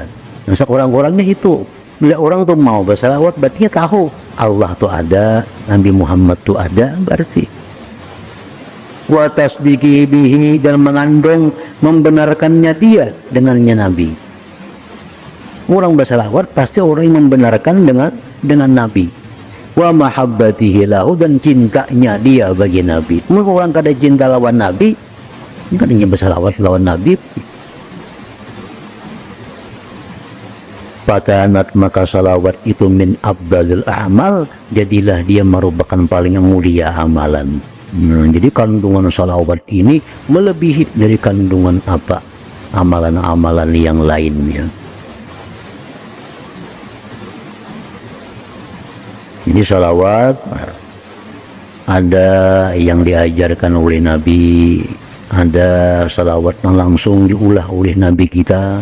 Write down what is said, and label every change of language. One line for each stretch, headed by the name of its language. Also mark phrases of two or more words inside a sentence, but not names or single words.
Indonesian: Nah, sekurang-kurangnya itu. Bila orang tuh mau bersalawat, berarti tahu Allah tuh ada, Nabi Muhammad tuh ada, berarti.
Arabic: Wa tasdiqi bihi,
Indonesian: dan mengandung membenarkannya dia dengannya Nabi. Orang bersalawat pasti orang yang membenarkan dengan Nabi.
Arabic: Wa mahabbatihi lahu,
Indonesian: dan cintanya dia bagi Nabi. Mungkin orang kada cinta lawan Nabi, kadang bersalawat lawan Nabi. Fatanat, maka salawat itu
Arabic: min afdalil a'mal,
Indonesian: jadilah dia merupakan paling mulia amalan. Jadi kandungan salawat ini melebihi dari kandungan apa amalan-amalan yang lainnya. Jadi salawat ada yang diajarkan oleh Nabi, ada salawat yang langsung diulah oleh Nabi kita.